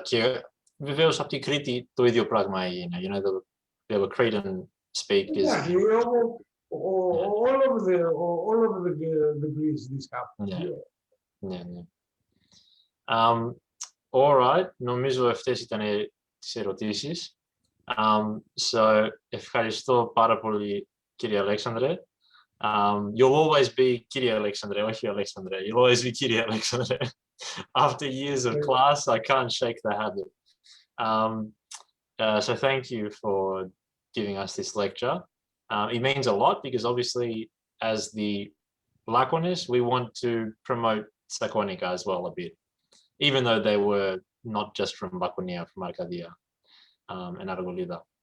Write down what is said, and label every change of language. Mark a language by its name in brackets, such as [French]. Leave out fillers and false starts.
[Greek] Και βεβαίως από την Κρήτη το ίδιο πράγμα έγινε. [English] You know, there were Cretan speakers. All over the Greece this happened. [Greek] Ναι. [English] All right. [Greek] Νομίζω αυτές ήταν τις ερωτήσεις. [English] So, [Greek] ευχαριστώ πάρα πολύ, κύριε Αλέξανδρε. [English] You'll always be [Greek] κύριε Αλέξανδρε, όχι Αλέξανδρε. [English] You'll always be [Greek] κύριε Αλέξανδρε. [English] After years of class, I can't shake the habit. So thank you for giving us this lecture. It means a lot because obviously as the Laconians, we want to promote Tsakonika as well a bit, even though they were not just from Laconia, from Arcadia and Argolida.